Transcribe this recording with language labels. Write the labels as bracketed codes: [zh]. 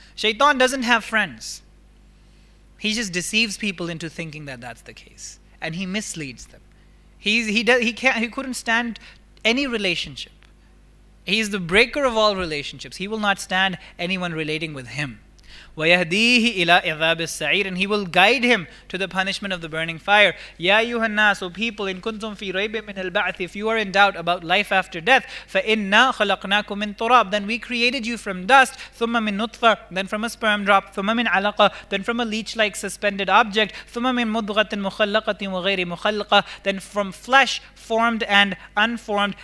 [en] Shaitan doesn't have friends. He just deceives people into thinking that that's the case, and he misleads them. He couldn't stand any relationship. He's the breaker of all relationships. He will not stand anyone relating with him. [ar] وَيَهْدِيهِ إِلَىٰ إِذَابِ السَّعِيرِ. [en] And he will guide him to the punishment of the burning fire. [ar] يَا أَيُّهَا النَّاسُ, [en] O people, [ar] إِن كُنْتُمْ فِي رَيْبٍ مِّنَ الْبَعْثِ. [en] If you are in doubt about life after death, [ar] فَإِنَّا خَلَقْنَاكُم مِّن تُرَابٍ. [en] Then we created you from dust. [ar] ثُمَّ مِن نُطْفَةٍ. [en] Then from a sperm drop. [ar] ثُمَّ مِن عَلَقَةٍ. [en] Then from a leech-like suspended object. [ar] ثُمَّ مِن مُضْغَةٍ مُخَلَّقَةٍ وَغَيْرِ مُخَلَّقَةٍ. [en] Then from flesh formed and unformed.